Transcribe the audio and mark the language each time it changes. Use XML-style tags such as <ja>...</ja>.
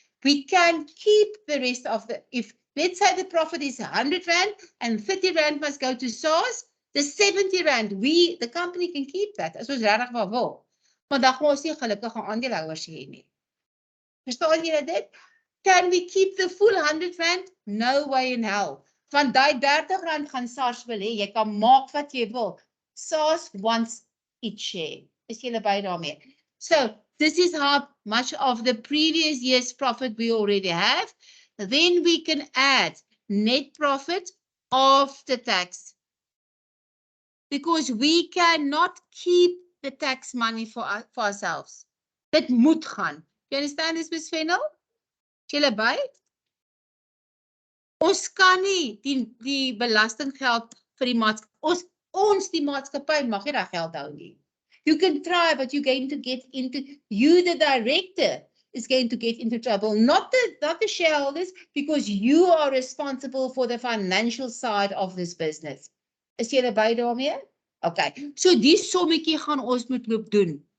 <en>We can keep the rest of if let's say the profit is 100 Rand, and 30 Rand must go to SARS, the 70 Rand, the company can keep that,</en> <af>as ons regtig maar wil. Maar dan gaan ons nie gelukkige aandeelhouers hê nie. Verstaan julle dit?</af> <en>Can we keep the full 100 Rand? No way in hell.</en> <af>Van daai 30 Rand gaan SARS wil hê, jy kan maak wat jy wil.</af> <en>SARS wants its share.</en> <af>Is julle by daarmee?</af> <en>So, this is how much of the previous year's profit we already have. Then we can add net profit after tax. Because we cannot keep the tax money for ourselves.</en> <af>Dit moet gaan.</af> <en>You understand this,</en> <af>Ms. Fennel? Julle by? Ons kan nie die belastinggeld vir die maatskappy, ons die maatskappy mag nie daai geld hou nie.</af> <en>You can try, but you're going to get into, you the director is going to get into trouble, not the shareholders, because you are responsible for the financial side of this business.</en> <af>Is julle by daarmee? Okay, so die sommetjie gaan ons moet loop doen.</af>